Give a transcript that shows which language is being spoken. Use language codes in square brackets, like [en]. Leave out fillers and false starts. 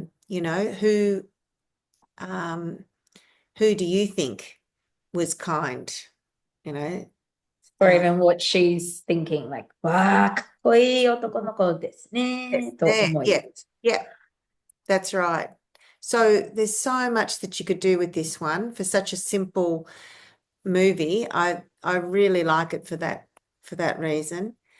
[en] You know, who do you think was kind? You know, or even what she's thinking, like, [ja] わあ、かっこいい男の子ですね、と思います。 [en] Yeah, that's right. So there's so much that you could do with this one for such a simple movie. I really like it for that reason.